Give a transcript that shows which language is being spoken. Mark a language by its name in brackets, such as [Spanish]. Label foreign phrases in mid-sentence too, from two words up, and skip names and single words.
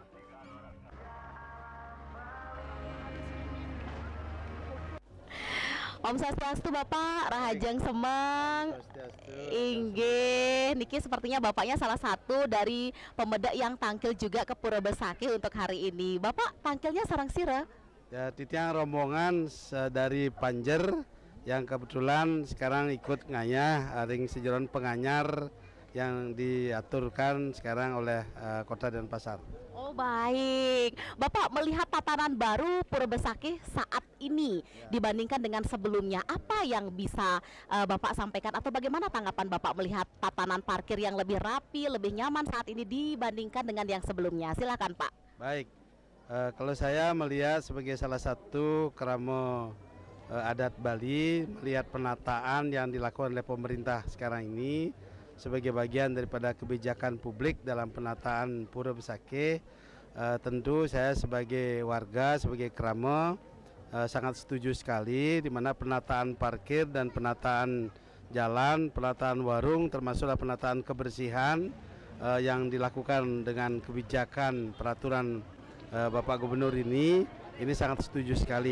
[Balinese] Om Swastiastu Bapak, Rahajeng Semeng. [Indonesian] Inggih, niki sepertinya Bapaknya salah satu dari pemedak yang tampil juga ke Pura Besakih untuk hari ini. Bapak tampilnya sareng sireuh? Ya, titiang rombongan dari Panjer yang kebetulan sekarang ikut [Balinese] ngayah ring sejeron penganyar [Indonesian] yang diaturkan sekarang oleh Kota Denpasar. Oh baik, Bapak melihat tatanan baru Pura Besakih saat ini dibandingkan dengan sebelumnya, apa yang bisa Bapak sampaikan atau bagaimana tanggapan Bapak melihat tatanan parkir yang lebih rapi, lebih nyaman saat ini dibandingkan dengan yang sebelumnya? Silakan Pak. Baik, kalau saya melihat sebagai salah satu kerama adat Bali, melihat penataan yang dilakukan oleh pemerintah sekarang ini sebagai bagian daripada kebijakan publik dalam penataan Pura Besakih, tentu saya sebagai warga, sebagai kerama sangat setuju sekali di mana penataan parkir dan penataan jalan, penataan warung termasuklah penataan kebersihan yang dilakukan dengan kebijakan peraturan Bapak Gubernur ini sangat setuju sekali.